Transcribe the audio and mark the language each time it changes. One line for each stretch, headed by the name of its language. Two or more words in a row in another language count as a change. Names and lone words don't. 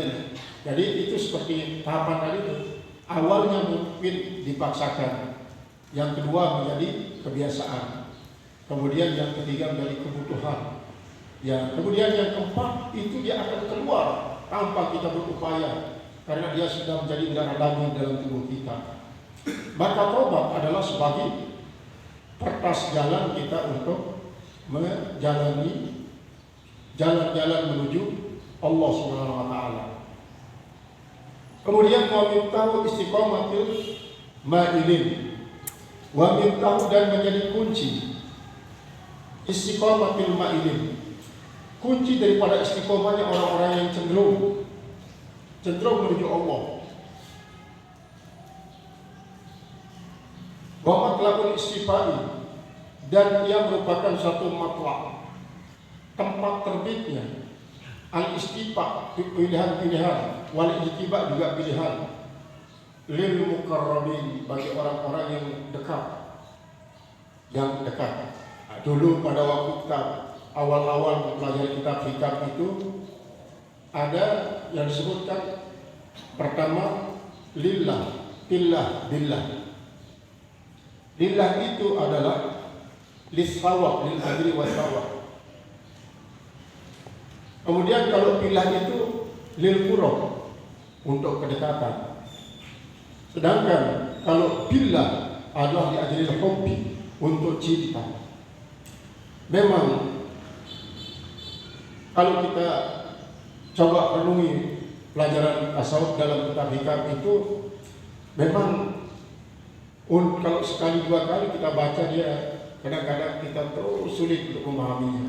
Indonesian: Jadi itu seperti tahapan tadi itu. Awalnya mungkin dipaksakan, yang kedua menjadi kebiasaan, kemudian yang ketiga menjadi kebutuhan, Ya, kemudian yang keempat itu dia akan keluar tanpa kita berupaya karena dia sudah menjadi darah daging dalam tubuh kita. Maka tobat adalah sebagai kertas jalan kita untuk menjalani jalan-jalan menuju Allah Subhanahu wa taala.
Arabic: Kemudian ومنه استقامة المائلين. ومنه
Indonesian: dan menjadi kunci
Arabic: استقامة المائلين.
Indonesian: Kunci daripada istiqomahnya orang-orang yang cenderung menuju Allah.
Arabic: ومطلع الاصطفاء,
Indonesian: dan ia merupakan satu matlaq, tempat terbitnya al-istifa, pilihan-pilihan,
Arabic: والاجتباء
Indonesian: juga pilihan,
Arabic: للمقربين,
Indonesian: bagi orang-orang yang dekat. Dulu pada waktu kita awal-awal mempelajari kitab hikam itu ada yang disebutkan pertama lillah, billah. Lillah itu adalah lisawab,
Arabic: للأجر والثواب.
Indonesian: Kemudian kalau billah itu lil qurab, untuk kedekatan. Sedangkan kalau billah adalah
Arabic: لأجل الحب,
Indonesian: untuk cinta. Memang kalau kita coba renungi pelajaran tasawuf dalam kitab hikam itu, memang kalau sekali dua kali kita baca dia, kadang-kadang kita terus sulit untuk memahaminya.